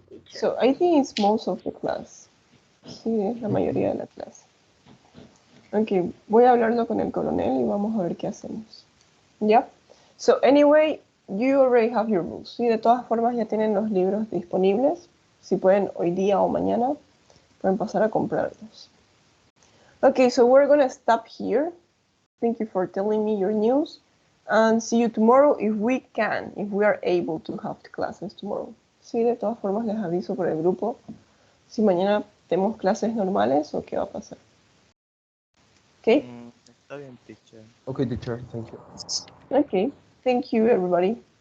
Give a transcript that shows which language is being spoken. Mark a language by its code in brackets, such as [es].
[en] So I think it's most of the class. [es] Sí, es la mayoría de la clase. Ok, voy a hablarlo con el coronel y vamos a ver qué hacemos. ¿Ya? [en] So anyway, you already have your books. [es] Sí, de todas formas ya tienen los libros disponibles. Si pueden hoy día o mañana, pueden pasar a comprarlos. [en] Okay, so we're going to stop here. Thank you for telling me your news. And see you tomorrow if we are able to have classes tomorrow. [es] Sí, de todas formas les aviso por el grupo si mañana tenemos clases normales o qué va a pasar. [en] Okay? [es] Está bien, teacher. [en] Okay, teacher, thank you. Okay, thank you everybody.